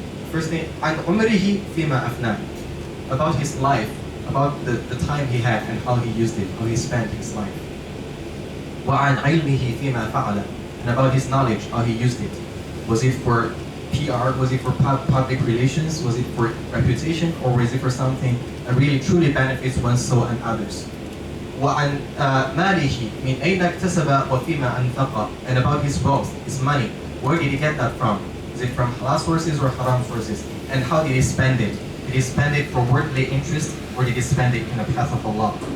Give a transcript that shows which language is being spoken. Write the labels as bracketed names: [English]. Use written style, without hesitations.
[English] First thing, [Arabic] عن عمره فيما أفناه, [English] about his life, about the time he had and how he used it, how he spent his life. [Arabic] وعن علمه فيما فعل, [English] and about his knowledge, how he used it. Was it for PR? Was it for public relations? Was it for reputation? Or was it for something that really truly benefits one's soul and others? [Arabic] وعن ماله من أين اكتسب وفيما أنفق, [English] and about his wealth, his money. Where did he get that from? Is it from halal sources or haram sources? And how did he spend it? Did he spend it for worldly interest, or did he spend it in the path of Allah?